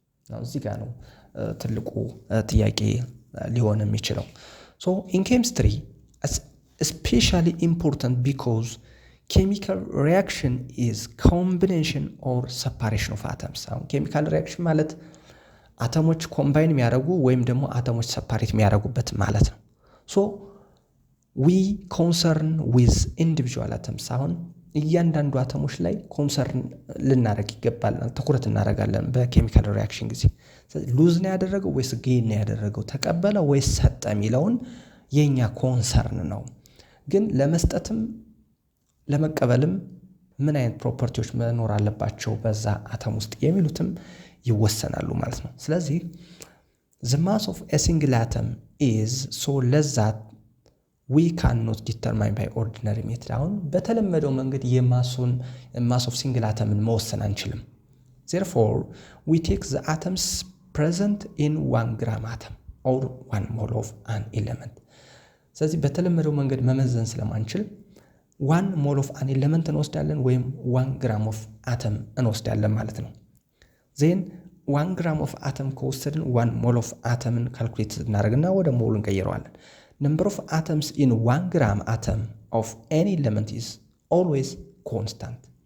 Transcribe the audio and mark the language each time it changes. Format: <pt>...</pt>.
<en>now</en> <am>እዚህ ጋር ነው ትልቁ ጥያቄ ሊሆን የሚችለው።</am> <en>so in chemistry especially important because chemical reaction is combination or separation of atoms.</en> <am>አሁን chemical reaction ማለት አተሞች ኮምባይን የሚያደርጉ ወይም ደግሞ አተሞች ሰፓሬት የሚያደርጉበት ማለት ነው።</am> <en>so we concern with individual atoms</en> <am>አሁን እያንዳንዱ አተሞች ላይ ኮንሰርን ልናደርግ ይገባል፣ ትኩረት እናደርጋለን በኬሚካል ሪአክሽን ጊዜ። ሉዝ ነው ያደረገው ወይስ ጌን ነው ያደረገው፣ ተቀበለ ወይስ ሰጠ የሚለውን የኛ ኮንሰርን ነው። ግን ለመስጠትም ለመቀበልም ምን አይነት ፕሮፐርቲዎች መኖር አለባቸው በዛ አተም ውስጥ የሚሉትም ይወሰናሉ ማለት ነው። ስለዚህ</am> <en>the mass of a single atom is so less that we cannot determine by ordinary method.</en> <am>አሁን በተለመደው መንገድ የማሱን</am> <en>mass of single atomን</en> <am>መወሰን አንችልም።</am> <en>therefore we take the atoms present in 1 gram atom or 1 mole of an element.</en> <am>ስለዚህ በተለመደው መንገድ መመዘን ስለማንችል</am> <en>1 mole of an element እንወስዳለን ወይም 1 gram of atom እንወስዳለን ማለት ነው። then 1 gram of atom ከወሰድን 1 mole of atomን</en> <am>ካልኩሌት እናደርግና ወደ ሞል እንቀይረዋለን።</am> <en>number of atoms in 1 gram atom of any element is always constant.</en>